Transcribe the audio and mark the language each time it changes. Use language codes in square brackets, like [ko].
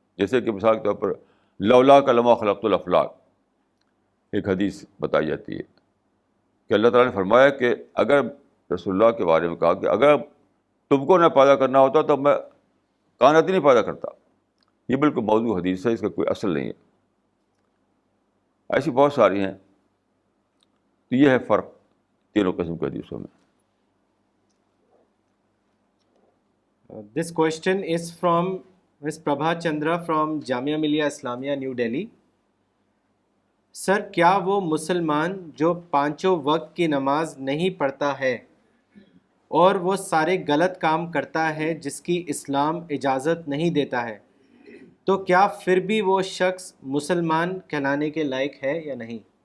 [ur] جیسے کہ مثال کے طور پر [ar] لولا کا لما خلقت الافلاق، [ur] ایک حدیث بتائی جاتی ہے کہ اللہ تعالیٰ نے فرمایا کہ اگر رسول اللہ کے بارے میں کہا کہ اگر تم کو نہ پیدا کرنا ہوتا تو میں کائنات ہی نہیں پیدا کرتا. یہ بالکل موضوع حدیث ہے، اس کا کوئی اصل نہیں ہے. ایسی بہت ساری ہیں. تو یہ ہے فرق تینوں قسم کے حدیثوں میں. [en] This question is from Ms. [ur] Prabha Chandra from Jamia Millia Islamia new Delhi. سر، کیا وہ مسلمان جو 5 وقت کی نماز نہیں پڑھتا ہے اور وہ سارے غلط کام کرتا ہے جس کی اسلام اجازت نہیں دیتا ہے، تو کیا پھر بھی وہ شخص مسلمان کہلانے کے لائق ہے یا نہیں؟